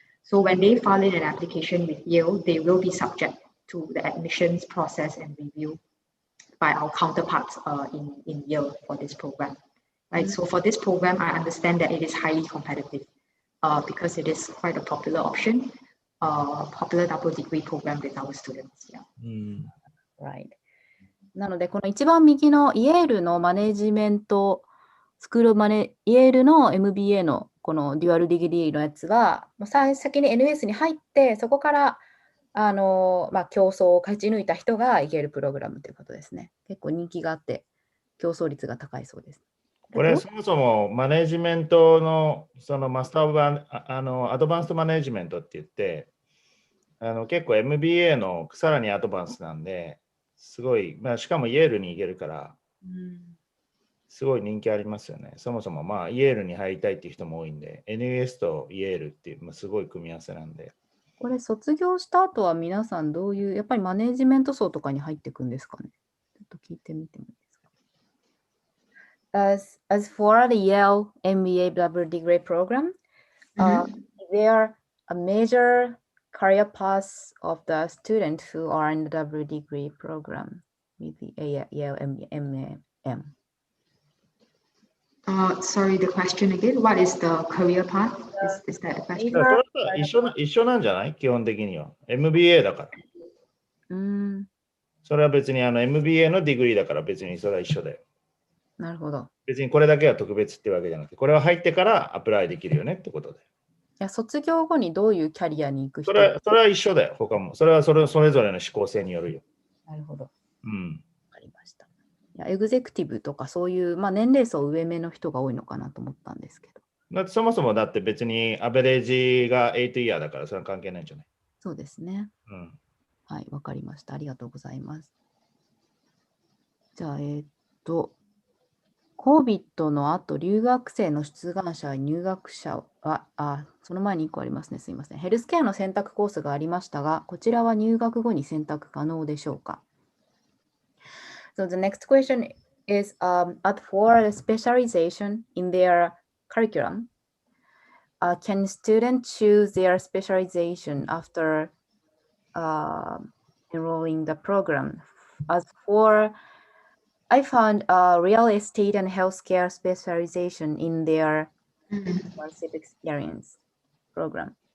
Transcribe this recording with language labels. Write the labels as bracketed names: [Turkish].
[English] So when they file in an application with Yale, they will be subject to the admissions process and review by our counterparts in Yale for this program. Right. So for this program, I understand that it is highly competitive. Because it is quite a popular option, popular double degree program with our students. Yeah. Right. [Japanese] なので、この一番右のイェールのマネジメント、イェールの MBA のこのデュアルディグリーのやつは、先に NS に入って、そこから競争を勝ち抜いた人がいけるプログラムということですね。結構人気があって、競争率が高いそうです。これそもそもマネジメントのそのマスターオブアドバンストマネジメントって言って結構 MBA のさらにアドバンスなんですごい、しかもイェールに行けるからすごい人気ありますよね。そもそもイェールに入りたいっていう人も多いんで NUS とイェールっていうすごい組み合わせなんで。これ卒業した後は皆さんどういうやっぱりマネジメント層とかに入っていくんですかね。ちょっと聞いてみてもいいですか。 [English] As for the Yale MBA double degree program, there are a major career paths of the students who are in the double degree program with the Yale MEM. Sorry, the question again. What is the career path? Is that the question? [Japanese] 一緒なんじゃない基本的には。 MBA だから。それは別にMBA のディグリーだから別にそれは一緒だよ。なるほど。別にこれだけは特別ってわけじゃなくて、これは入ってからアプライできるよねってことで。いや卒業後にどういうキャリアに行く人それは一緒だよ、他も。それはそれぞれの指向性によるよ。なるほど。わかりました。いやエグゼクティブとかそういう、年齢層上目の人が多いのかなと思ったんですけど。だってそもそもだって別にアベレージが8イヤーだからそれは関係ないんじゃない？そうですね。はい、わかりました。ありがとうございます。じゃあ、COVID の後、留学生の出願者、入学者は、その前に1個ありますね。すいません。ヘルスケアの選択コースがありましたが、こちらは入学後に選択可能でしょうか？ [English] So the next question is, for the specialization in their curriculum, can students choose their specialization after enrolling the program? As for I found real estate and healthcare specialization in their immersive experience program.